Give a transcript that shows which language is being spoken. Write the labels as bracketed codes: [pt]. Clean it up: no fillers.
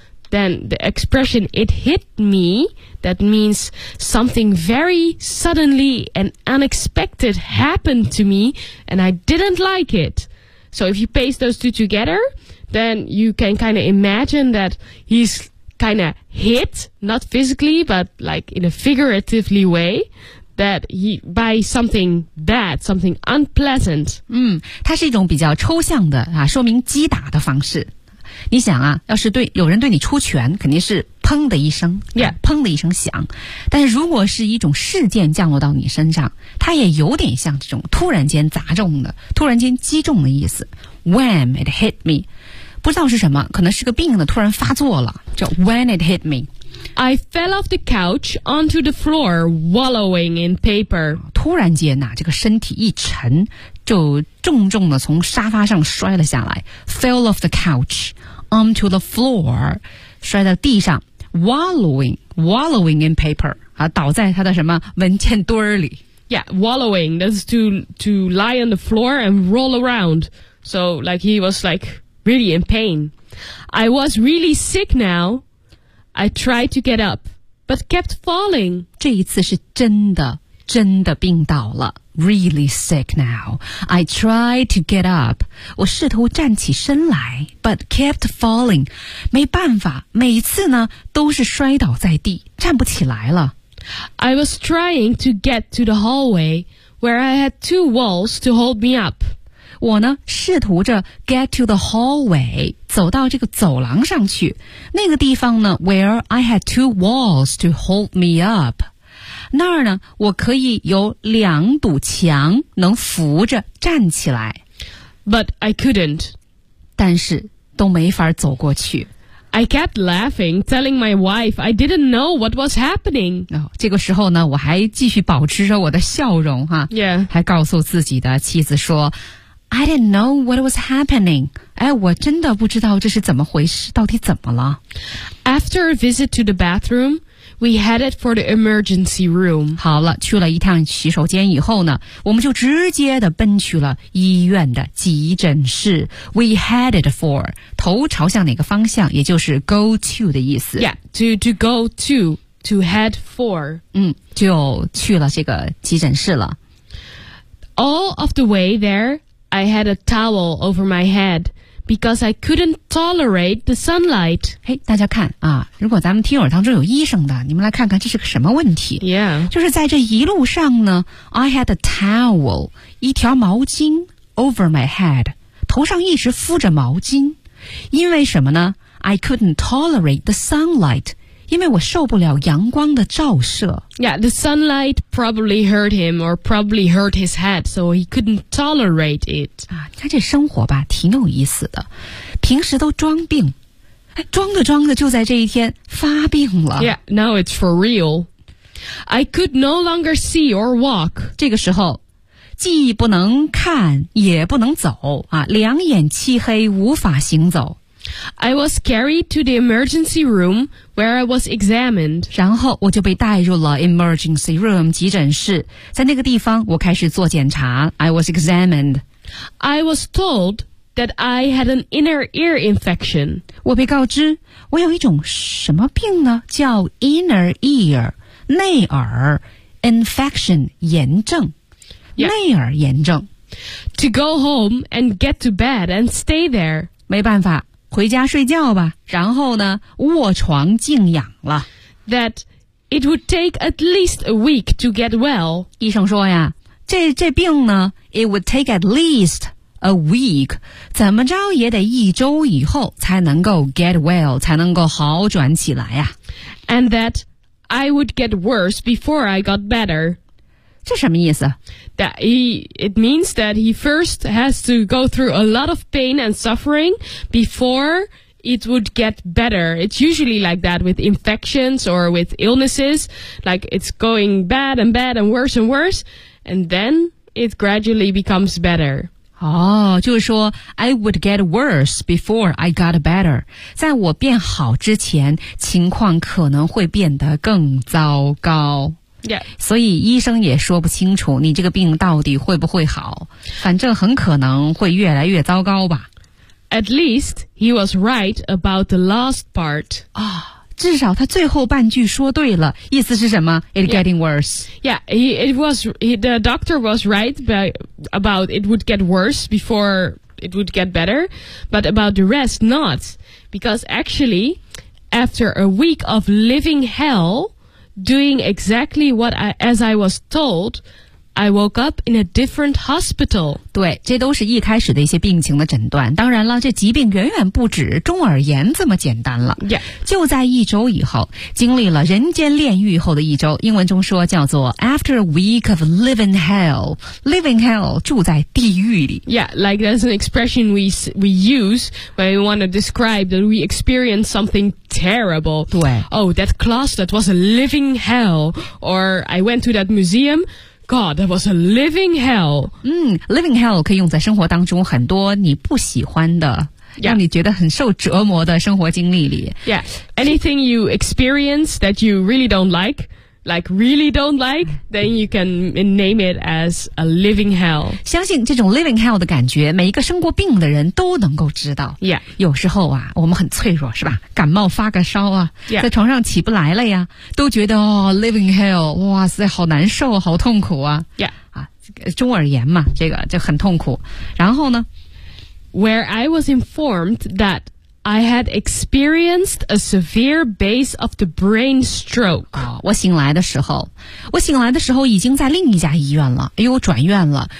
[en] Then the expression it hit me,That means something very suddenly and unexpected happened to me, and I didn't like it. So if you paste those two together, then you can kind of imagine that he's kind of hit, not physically, but like in a figuratively way, that he, by something bad, something unpleasant. [zh] 它是一种比较抽象的、啊、说明击打的方式。你想啊，要是对有人对你出拳，肯定是砰的一声，砰的一声响。但是如果是一种事件降落到你身上，它也有点像这种突然间砸中的，突然间击中的意思。 [en] Wham, it hit me. [zh] 不知道是什么，可能是个病的突然发作了，叫 [en] when it hit me. I fell off the couch onto the floor, wallowing in paper. [zh] 突然间呐、啊，这个身体一沉，就重重的从沙发上摔了下来。 [en] Fell off the couch onto the floor, [zh] 摔到地上 [en] ，wallowing in paper 啊， [zh] 倒在他的什么文件堆儿里。 [en] Yeah, wallowing. That's to lie on the floor and roll around. So like he was like really in pain. I was really sick now. I tried to get up, but kept falling. [zh] 这一次是真的，真的病倒了。 [en] Really sick now. I tried to get up. [zh] 我试图站起身来 , [en] but kept falling. [zh] 没办法，每次呢，都是摔倒在地，站不起来了。 [en] I was trying to get to the hallway, where I had two walls to hold me up. [zh] 我呢试图着 [en] get to the hallway [zh] 走到这个走廊上去那个地方呢 [en] where I had two walls to hold me up [zh] 那儿呢我可以有两堵墙能扶着站起来 [en] but I couldn't [zh] 但是都没法走过去 [en] I kept laughing telling my wife I didn't know what was happening、 [zh] 哦、这个时候呢我还继续保持着我的笑容哈、 [en] yeah. [zh] 还告诉自己的妻子说 [en] I didn't know what was happening. [zh] 哎，我真的不知道这是怎么回事，到底怎么了。 [en] After a visit to the bathroom, we headed for the emergency room. [zh] 好了，去了一趟洗手间以后呢，我们就直接的奔去了医院的急诊室。 [en] We headed for, [zh] 头朝向哪个方向，也就是 [en] go to [zh] 的意思。 [en] Yeah, to go to head for. [zh] 嗯，就去了这个急诊室了。 [en] All of the way there,I had a towel over my head because I couldn't tolerate the sunlight. [zh] 嘿、hey, 大家看啊如果咱们听友当中有医生的你们来看看这是个什么问题。 [en] Yeah. [zh] 就是在这一路上呢 [en] I had a towel, [zh] 一条毛巾 [en] over my head, [zh] 头上一直敷着毛巾。因为什么呢 ? [en] I couldn't tolerate the sunlight, [zh] 因为我受不了阳光的照射。 [en] Yeah, the sunlight probably hurt him or probably hurt his head, so he couldn't tolerate it. [zh] 你看这生活吧挺有意思的。平时都装病。装着装着就在这一天发病了。 [en] Yeah, now it's for real. I could no longer see or walk. [zh] 这个时候既不能看也不能走。两眼漆黑无法行走。 [en] I was carried to the emergency room where I was examined. [zh] 然后我就被带入了 emergency room 急诊室。在那个地方我开始做检查。 [en] I was examined. I was told that I had an inner ear infection. [zh] 我被告知我有一种什么病呢叫 inner ear, 内耳 infection, 炎症。 [en] Yeah. [zh] 内耳炎症。 [en] To go home and get to bed and stay there. [zh] 没办法。回家睡觉吧然后呢卧床静养了 [en] That it would take at least a week to get well [zh] 医生说呀这病呢 [en] It would take at least a week [zh] 怎么着也得一周以后才能够 [en] get well [zh] 才能够好转起来呀 [en] And that I would get worse before I got better [zh] 这什么意思 [en] That it means that he first has to go through a lot of pain and suffering before it would get better. It's usually like that with infections or with illnesses. Like it's going bad and bad and worse, and then it gradually becomes better. [zh] 哦，就是说 [en] I would get worse before I got better. [zh] 在我变好之前，情况可能会变得更糟糕。 [en] Yeah. [zh] 所以医生也说不清楚你这个病到底会不会好反正很可能会越来越糟糕吧 [en] At least he was right about the last part、 [zh] oh, 至少他最后半句说对了意思是什么 [en] It's getting worse Yeah, the doctor was right about it would get worse before it would get better But about the rest not Because actually after a week of living hell doing exactly what I was told, I woke up in a different hospital. [zh] 对，这都是一开始的一些病情的诊断。当然了，这疾病远远不止中耳炎这么简单了。 [en] Yeah. [zh] 就在一周以后，经历了人间炼狱后的一周，英文中说叫做 [en] after a week of living hell. [zh] Living hell, 住在地狱里。 [en] Yeah, like that's an expression we use when we want to describe that we experience something terrible. [zh] 对。 [en] Oh, that class, that was a living hell. Or I went to that museum,God, that was a living hell. [zh] 嗯 ,living hell 可以用在生活当中很多你不喜欢的、 [en] yeah. [zh] 让你觉得很受折磨的生活经历里。 [en] Yeah, anything you experience that you really don't like,like really don't like, then you can name it as a living hell. [zh] 相信这种 living hell 的感觉每一个生过病的人都能够知道。 [en] Yeah. [zh] 有时候啊我们很脆弱是吧，感冒发个烧啊、 [en] yeah. [zh] 在床上起不来了呀，都觉得、哦、living hell, 哇塞好难受好痛苦啊。 [en] Yeah. [zh] 啊中耳炎嘛这个就很痛苦。然后呢 [en] ?Where I was informed that,I had experienced a severe base of the brain stroke.、 [zh] 哦、我醒来的时候已经在另一家医院了，又转院了。